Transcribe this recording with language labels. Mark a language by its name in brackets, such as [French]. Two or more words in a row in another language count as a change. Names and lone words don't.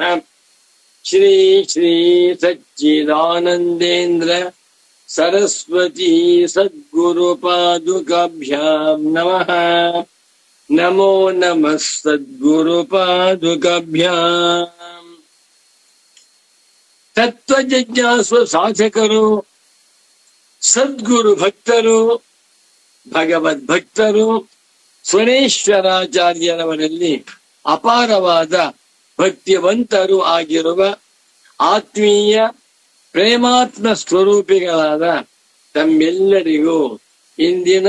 [Sanskrit] श्री श्री सच्चिदानन्देन्द्र सरस्वती सद्गुरुपादुकाभ्यां नमः। नमो नमः सद्गुरुपादुकाभ्यां। [Kannada] ತತ್ವಜಿಜ್ಞಾಸು ಸಾಧಕರು ಸದ್ಗುರು ಭಕ್ತರು ಭಗವದ್ಭಕ್ತರು ಸುರೇಶ್ವರಾಚಾರ್ಯರವರಲ್ಲಿ ಅಪಾರವಾದ ಭಕ್ತಿವಂತರು ಆಗಿರುವ ಆತ್ಮೀಯ ಪ್ರೇಮಾತ್ಮ ಸ್ವರೂಪಿಗಳಾದ ತಮ್ಮೆಲ್ಲರಿಗೂ ಇಂದಿನ